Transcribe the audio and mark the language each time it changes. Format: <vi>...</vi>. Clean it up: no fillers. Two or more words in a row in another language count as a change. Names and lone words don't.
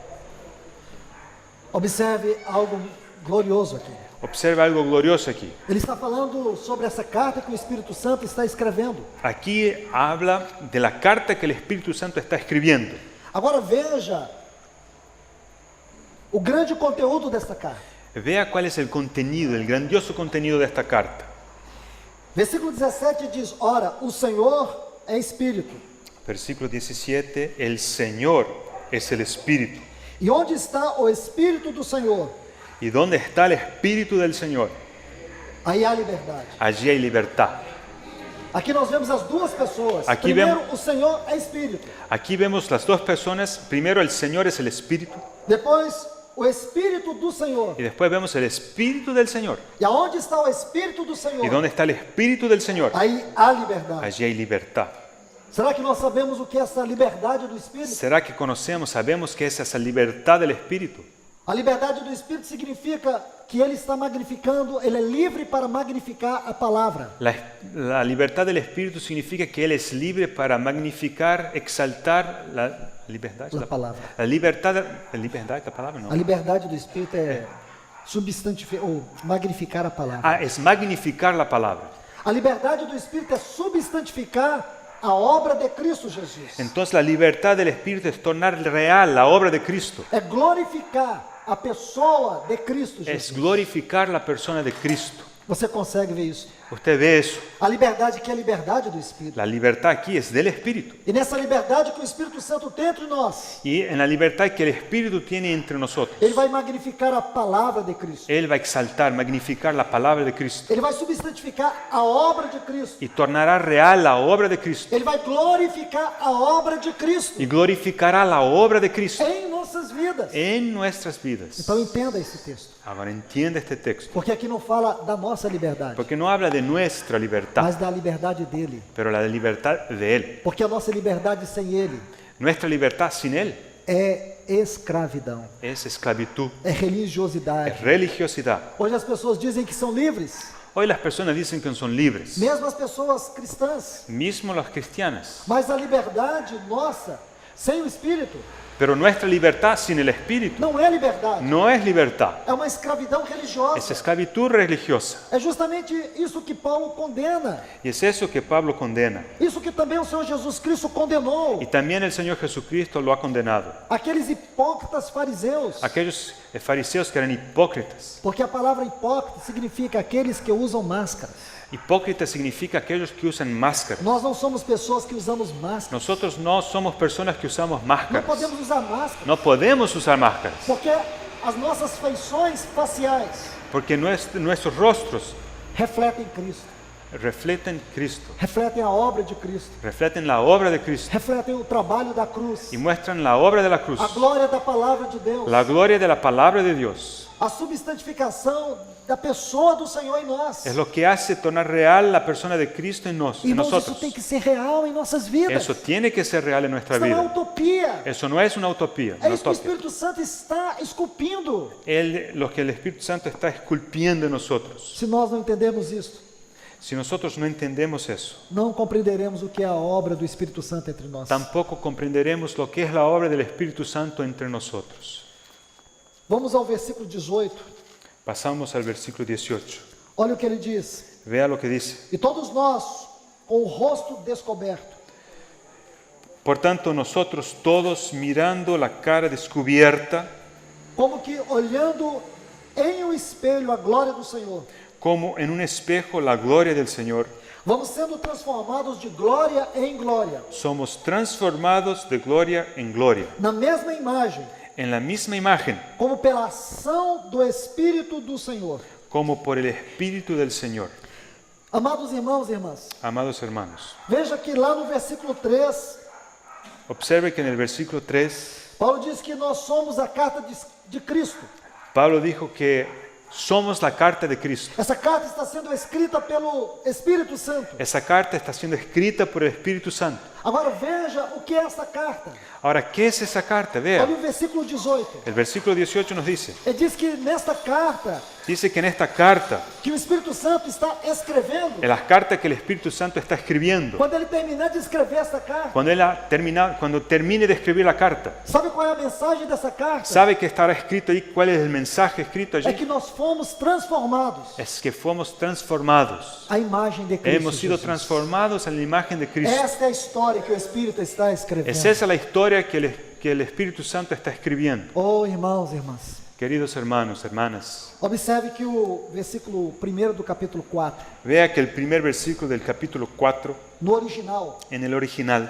<pt>Observe algo glorioso aqui.</pt> <es>Observa algo glorioso aquí.</es> <pt>Ele está falando sobre essa carta que o Espírito Santo está escrevendo.</pt> <es>Aquí habla de la carta que el Espíritu Santo está escribiendo.</es> <pt>Agora veja o grande conteúdo desta carta.</pt> <es>Vea cuál es el contenido, el grandioso contenido de esta carta.</es> <pt>Versículo 17 diz: Ora, o Senhor é Espírito.</pt> <es>Versículo 17, el Señor es el Espíritu.</es> <pt>E onde está o Espírito do Senhor?</pt> <es>¿Y dónde está el Espíritu del Señor?</es> <pt>Aí há liberdade.</pt> <es>Allí hay libertad.</es> <pt>Aqui nós vemos as duas pessoas. Aqui Primeiro, vemos- o Senhor é Espírito.</pt> <es>Aquí vemos las dos personas. Primero el Señor es el Espíritu</es> <pt>Depois, o Espírito do Senhor.</pt> <es>y después vemos el Espíritu del Señor.</es> <pt>E aonde está o Espírito do Senhor?</pt> <es>¿Y dónde está el Espíritu del Señor?</es> <pt>Aí há liberdade.</pt> <es>Allí hay libertad.</es> <pt>Será que nós sabemos o que é essa liberdade do Espírito?</pt> <es>¿Será que conocemos, sabemos que es esa libertad del Espíritu?</es> <pt>A liberdade do Espírito significa que ele está magnificando, ele é livre para magnificar a palavra.</pt> <es>La libertad del Espíritu significa que Él es libre para magnificar, exaltar la libertad. La palabra. La libertad, la libertad es la palabra,</es> <pt>A</pt> <es>¿no?</es> <pt>liberdade do Espírito é substantificar ou magnificar a palavra.</pt> <es>Ah, es magnificar la palabra.</es> <pt>A liberdade do Espírito é substantificar a obra de Cristo Jesus.</pt> <es>Entonces la libertad del Espíritu es tornar real la obra de Cristo.</es> <pt>É glorificar a pessoa de Cristo</pt> <es>Es</es> <pt>Jesus.</pt> <es>glorificar la persona de Cristo.</es> <pt>Você consegue ver isso?</pt> <es>Usted ve eso.</es> <pt>A liberdade que é a liberdade do Espírito.</pt> <es>La libertad aquí es del Espíritu.</es> <pt>E nessa liberdade que o Espírito Santo tem entre nós,</pt> <es>Y en la libertad que el Espíritu tiene entre nosotros,</es> <pt>Ele vai magnificar a palavra de Cristo.</pt> <es>Él va a exaltar, magnificar la palabra de Cristo</es> <pt>Ele vai substantificar a obra de Cristo.</pt> <es>y tornará real la obra de Cristo</es> <pt>Ele vai glorificar a obra de Cristo</pt> <es>y glorificará la obra de Cristo</es> <pt>em nossas vidas.</pt> <es>en nuestras vidas.</es> <pt>Então entenda esse texto,</pt> <es>Ahora entiende este texto,</es> <pt>porque aqui não fala da nossa liberdade,</pt> <es>porque no habla de nuestra libertad,</es> <pt>mas da liberdade dele.</pt> <es>pero la libertad de Él.</es> <pt>Porque a nossa liberdade sem ele</pt> <es>Nuestra libertad sin Él</es> <pt>é escravidão,</pt> <es>es esclavitud,</es> <pt>é</pt> <es>es</es> <pt>religiosidade.</pt> <es>religiosidad.</es> <pt>Hoje as pessoas dizem que são livres,</pt> <es>Hoy las personas dicen que son libres,</es> <pt>mesmo as pessoas cristãs,</pt> <es>mismo las cristianas,</es> <pt>mas a liberdade nossa sem o Espírito</pt> <es>pero nuestra libertad sin el Espíritu</es> <pt>não é liberdade,</pt> <es>no es libertad,</es> <pt>é uma escravidão</pt> <es>es</es> <pt>religiosa.</pt> <es>esclavitud religiosa.</es> <pt>É justamente isso que Paulo condena,</pt> <es>Y es eso que Pablo condena.</es> <pt>isso que também o Senhor Jesus Cristo condenou.</pt> <es>Y también el Señor Jesucristo lo ha condenado.</es> <pt>Aqueles hipócritas fariseus,</pt> <es>Aquellos fariseos que eran hipócritas.</es> <pt>porque a palavra hipócrita significa aqueles que usam máscaras.</pt> <es>Hipócrita significa aquellos que usan máscaras.</es> <pt>Nós não somos pessoas que usamos máscaras.</pt> <es>Nosotros no somos personas que usamos</es> <pt>Não</pt> <es>máscaras.</es> <pt>podemos usar máscara,</pt> <es>No podemos usar máscaras</es> <pt>porque as nossas feições faciais</pt> <es>porque nuestros rostros</es> <pt>refletem Cristo,</pt> <es>reflejan Cristo,</es> <pt>refletem a obra de Cristo,</pt> <es>reflejan la obra de Cristo</es> <pt>refletem o trabalho da cruz,</pt> <es>y muestran la obra de la cruz,</es> <pt>a glória da palavra de Deus,</pt> <es>la gloria de la palabra de Dios.</es> <pt>a substantificação da pessoa do Senhor em nós.</pt> <es>Es lo que hace tornar real la persona de Cristo en</es> <pt>Irmãos, isso</pt> <es>nosotros.</es> <pt>tem que ser real em nossas vidas.</pt> <es>Eso tiene que ser real en nuestra</es> <pt>Isso não é</pt> <es>vida.</es> <pt>utopia.</pt> <es>Eso no es una utopía.</es> <pt>É</pt> <es>Una</es> <pt>isso que o</pt> <es>utopía.</es> <pt>Espírito Santo está esculpindo.</pt> <es>Lo que el Espíritu Santo está esculpiendo en nosotros.</es> <pt>Se nós não entendermos isso,</pt> <es>Si nosotros no entendemos eso,</es> <pt>não compreenderemos o que é a obra do Espírito Santo entre nós.</pt> <es>tampoco comprenderemos lo que es la obra del Espíritu Santo entre nosotros.</es> <pt>Vamos ao versículo 18.</pt> <es>Pasamos al versículo 18.</es> <pt>Olha o que ele diz.</pt> <es>Vea lo que dice.</es> <pt>E todos nós, com o rosto descoberto,</pt> <es>Por tanto, nosotros todos mirando la cara descubierta,</es> <pt>como que olhando em um espelho a glória do Senhor,</pt> <es>como en un espejo la gloria del Señor,</es> <pt>vamos sendo transformados de glória em glória,</pt> <es>somos transformados de gloria en gloria,</es> <pt>na mesma imagem,</pt> <es>en la misma imagen,</es> <pt>como pela ação do Espírito do Senhor.</pt> <es>como por el Espíritu del Señor.</es> <pt>Amados irmãos e irmãs,</pt> <es>Amados hermanos,</es> <pt>veja que lá no versículo 3,</pt> <es>observe que en el versículo 3,</es> <pt>Paulo diz que nós somos a carta de Cristo.</pt> <es>Pablo dijo que somos la carta de Cristo.</es> <pt>Essa carta está sendo escrita pelo Espírito Santo.</pt> <es>Esa carta está siendo escrita por el Espíritu Santo.</es> <pt>Agora veja o que é essa carta.</pt> <es>Ahora, ¿qué es esa carta?</es> <pt>Olha</pt> <es>Vea,</es> <pt>o versículo 18.</pt> <es>el versículo 18 nos dice,</es> <pt>Ele diz que nesta carta</pt> <es>dice que en esta carta,</es> <pt>que o Espírito Santo está escrevendo,</pt> <es>en las cartas que el Espíritu Santo está escribiendo,</es> <pt>quando ele terminar de escrever esta carta,</pt> <es>cuando termine de escribir la carta,</es> <pt>sabe qual é a mensagem dessa carta?</pt> <es>¿sabe qué estará escrito ahí? ¿Cuál es el mensaje escrito</es> <pt>É</pt> <es>allí?</es> <pt>que nós fomos transformados</pt> <es>Es que fuimos transformados.</es> <pt>à imagem de Cristo</pt> <es>Hemos sido</es> <pt>Jesus.</pt> <es>transformados en la imagen de Cristo.</es> <pt>Esta é a história que o Espírito está escrevendo.</pt> <es>Es esa la historia que el Espíritu Santo está escribiendo.</es> <pt>Oh, irmãos e irmãs,</pt> <es>Queridos hermanos, hermanas,</es> <pt>observe que o versículo 1 do capítulo 4,</pt> <es>vea que el primer versículo del capítulo 4,</es> <pt>no original,</pt> <es>en el original,</es>